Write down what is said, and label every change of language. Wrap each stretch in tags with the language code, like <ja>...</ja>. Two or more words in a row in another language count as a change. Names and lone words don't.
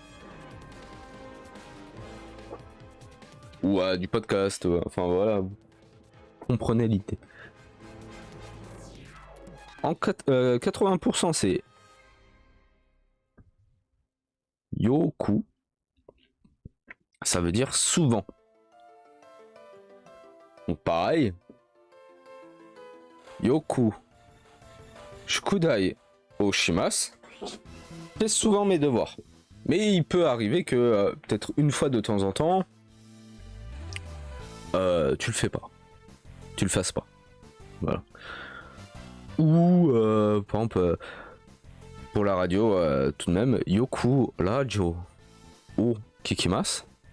<fr>Ou du podcast, enfin voilà, vous comprenez l'idée. En 80% c'est yoku, ça veut dire souvent. Donc pareil,</fr> <ja>よく宿題をします,</ja> <fr>c'est souvent mes devoirs. Mais il peut arriver que peut-être une fois de temps en temps, tu le fais pas, tu le fasses pas. Voilà. Ou par exemple pour la radio, tout de même,</fr> <ja>よくラジオを聞きます.</ja>